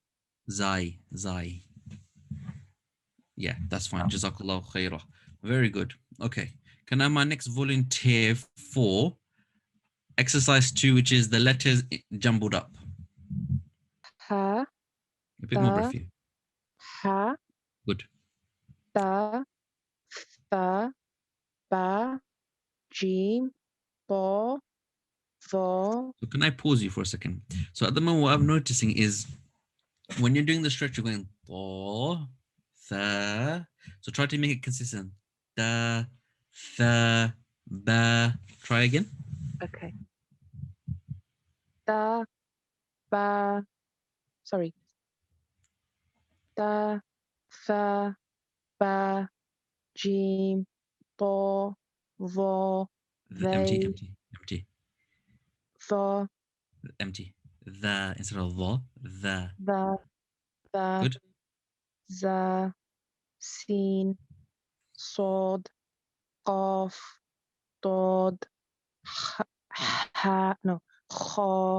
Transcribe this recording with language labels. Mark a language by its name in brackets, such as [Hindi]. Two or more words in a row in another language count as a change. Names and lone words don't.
[Arabic] Zai. Zai. [English] Yeah, that's fine. [Arabic] Jazakallah khairah. [English] Very good. Okay. Can I have my next volunteer for exercise 2, which is the letters jumbled up? [Arabic] Ha, [English] A bit more breath [Arabic] ta, [English] for you. [Arabic] ha, [English] Good. [Arabic] ta, tha, ba, jim, bo, vo. [English] So can I pause you for a second? So at the moment, what I'm noticing is when you're doing the stretch, you're going [Arabic] do, tha. [English] So try to make it consistent. [Arabic] Da, tha, ba. [English] Try again. Okay. [Arabic] Da, ba, [English] sorry. [Arabic] Da, tha, ba, jim, bo, vo, [English] Empty, they, empty, empty, [Arabic] tho, [English] empty. The instead of the. the, Good. [Arabic] za, sin, sod, qaf, dod, no, kha,